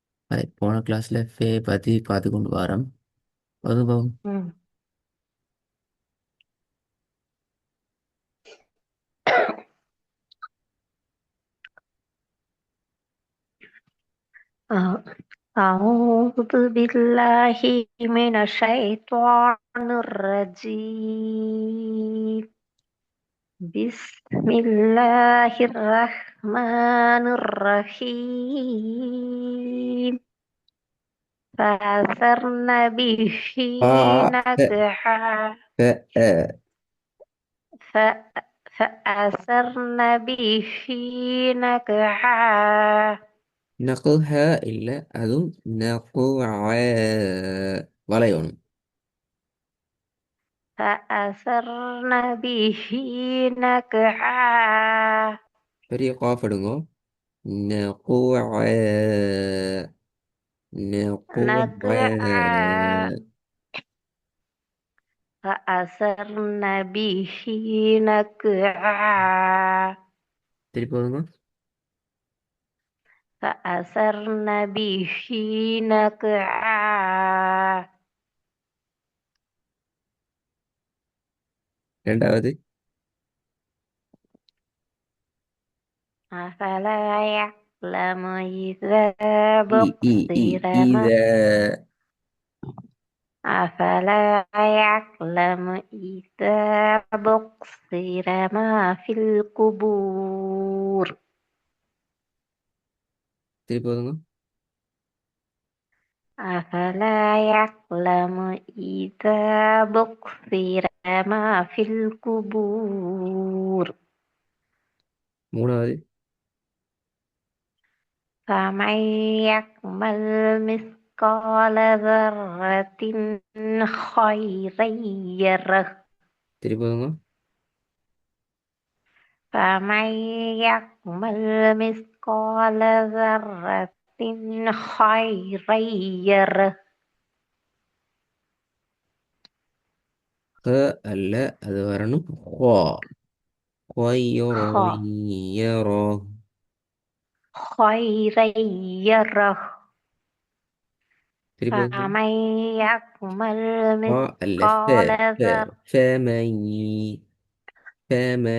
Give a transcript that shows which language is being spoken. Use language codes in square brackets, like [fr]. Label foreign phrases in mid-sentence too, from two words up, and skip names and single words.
[ta] போன கிளாஸ்ல ஃபே பத்தி பார்த்து கொண்டு வரோம். அதுவும் مم. آه. [ar] أعوذ بالله من الشيطان الرجيم. بسم الله الرحمن الرحيم. فأثرن به ف نقعا. ف ف... فأثرن به نقعا. [ta] நகுஹா இல்ல, அதுவும் நகுஆ வளையணும். [ar] فأثرن به نقعا. [ta] பெரிய காஃப் எடுங்கோ. நகுஆ [ar] نقعا. [ta] நகுஆ. [ar] فأثرن به نقعا. [ta] திருப்பி போதுங்க. [ar] فأثرن به نقعا. [ta] ரெண்டாவது [ar] أفلا يعلم إذا இ இ இ بقصر [ta] இத [ar] ما أفلا يعلم إذا بقصر ما في القبور. [ta] திருப்பி போதுங்க. [ar] أفلا يعلم إذا بقصر ما في القبور. [ta] மூணாவது [ar] فمن يعمل مثقال ذرة خيرا يره. [ta] திருப்பி போதுங்க. [ar] فمن يعمل مثقال ذرة خيرا يره. [ta] க அல்ல, அது வரணும். [ar] ஹா خيرا خ- يرى. خيرا يره. [ta] திருப்பி போதுங்க. [ar] فمن يعمل [ta] ஹா அல்ல, [ar] مثقال ذرة فمن فمن